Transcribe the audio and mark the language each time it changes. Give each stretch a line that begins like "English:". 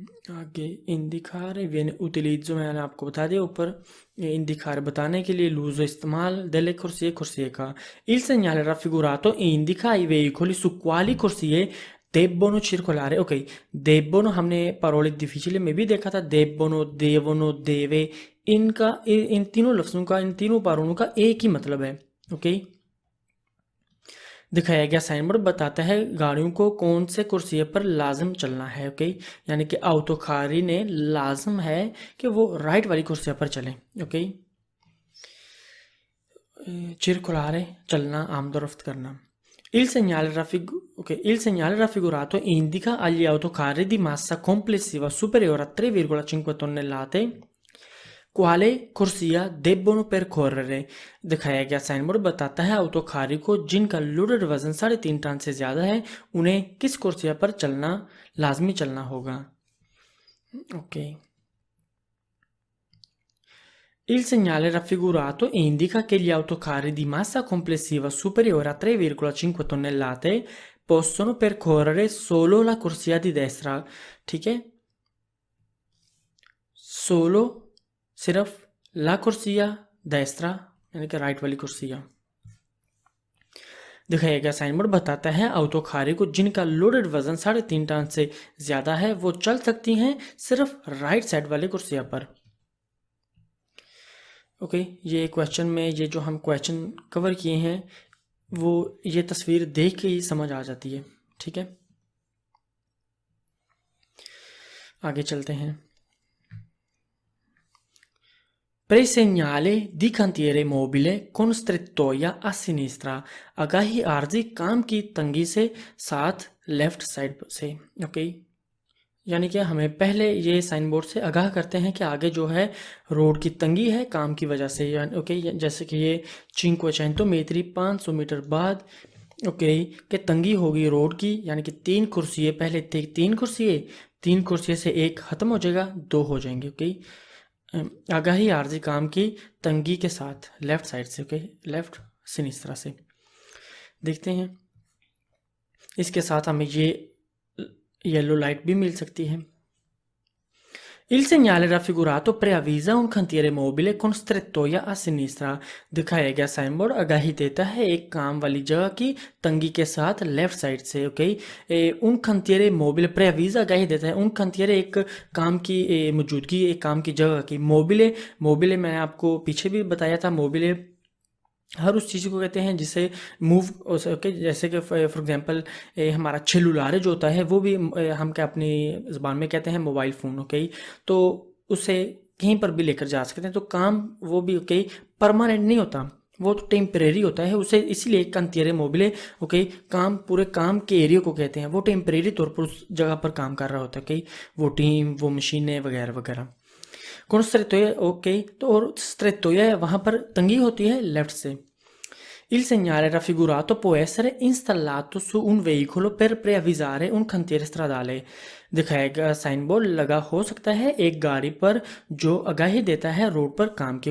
Hindi: आगे
Italian: indicare viene utilizzo
Hindi: मैंने आपको बता दिया ऊपर. indicare बताने के लिए,
Italian: l'uso
Hindi: इस्तेमाल,
Italian: delle corsie
Hindi: कुर्सिये का.
Italian: Il segnale raffigurato indica i veicoli su quali corsie debbono circolare.
Hindi: ok, debbono हमने
Italian: parole difficili
Hindi: में भी देखा था.
Italian: debbono, devono, deve,
Hindi: इनका इन तीनों लफ्ज़ों का, इन तीनों पारों का एक ही मतलब है. ओके, दिखाया गया साइन बोर्ड बताता है गाड़ियों को कौन से कुर्सी पर लाजम चलना है. ओके, यानी कि autocarri ने लाजम है कि वो राइट वाली कुर्सी पर चलें. ओके, circolare चलना, आमदोरफ्त करना.
Italian: Il segnale raffigurato indica agli autocarri di massa complessiva superiore a 3,5 tonnellate quale corsia debbono percorrere.
Hindi: दिखाया गया साइन बोर्ड बताता है autocarri को जिनका लोडेड वजन 3.5 टन से ज़्यादा है उन्हें किस कुर्सिया पर चलना लाजमी चलना होगा.
Italian: ओके, Il segnale raffigurato indica che gli autocarri di massa complessiva superiore a 3,5 tonnellate possono percorrere solo la corsia di destra.
Hindi: ठीक है, solo सिर्फ
Italian: la corsia destra
Hindi: यानी कि राइट वाली कुर्सिया. दिखाया गया साइन बोर्ड बताता है autocarri को जिनका लोडेड वजन 3.5 टन से ज़्यादा है वो चल सकती हैं सिर्फ राइट साइड वाली कुर्सिया पर. ओके, ये क्वेश्चन में ये जो हम क्वेश्चन कवर किए हैं वो ये तस्वीर देख के ही समझ आ जाती है. ठीक है, आगे चलते हैं.
Italian: Presegnale di cantiere mobile con strettoia a sinistra.
Hindi: आगाही आर्जी काम की तंगी से साथ लेफ्ट साइड से. ओके, यानी कि हमें पहले ये साइन बोर्ड से आगाह करते हैं कि आगे जो है रोड की तंगी है काम की वजह से. ओके, जैसे कि ये
Italian: 500 metri
Hindi: 500 मीटर बाद ओके कि तंगी होगी रोड की, यानी कि 3 कुर्सियाँ पहले थे, 3 कुर्सियाँ से एक ख़त्म हो जाएगा, 2 हो जाएंगे. ओके, आगाही आर्जी काम की तंगी के साथ लेफ्ट साइड से. ओके, लेफ्ट सिनिस्त्रा से. देखते हैं, इसके साथ हमें ये येलो लाइट भी मिल सकती है.
Italian: Il segnale raffigurato preavvisa un cantiere mobile con strettoia a sinistra.
Hindi: दिखाया गया साइन बोर्ड आगाही देता है एक काम वाली जगह की तंगी के साथ लेफ्ट साइड से. Okay,
Italian: un cantiere mobile preavvisa
Hindi: आगाही देता है.
Italian: un cantiere
Hindi: एक काम की मौजूदगी, एक काम की जगह की. मोबिले मैंने आपको पीछे भी बताया था. मोबिले हर उस चीज़ को कहते हैं जिसे मूव हो सके, जैसे कि फॉर एग्जांपल हमारा सेलुलार जो होता है वो भी हम क्या अपनी ज़बान में कहते हैं मोबाइल फ़ोन. ओके, तो उसे कहीं पर भी लेकर जा सकते हैं. तो काम वो भी ओके परमानेंट नहीं होता. वो तो टेम्परेरी होता है, उसे इसीलिए
Italian: cantiere mobile,
Hindi: ओके, काम पूरे काम के एरिया को कहते हैं। वो टेम्परेरी तौर पर उस जगह पर काम कर रहा होता है, ओके, वो टीम, वो मशीनें वगैरह वगैरह। कौन strettoia, ओके, तो और strettoia है वहाँ पर तंगी होती है लेफ्ट से।
Italian: Il segnale raffigurato può essere installato su un veicolo per preavvisare un cantiere stradale।
Hindi: दिखाया गया साइन बोर्ड लगा हो सकता है एक गाड़ी पर जो आगाही देता है रोड पर काम की।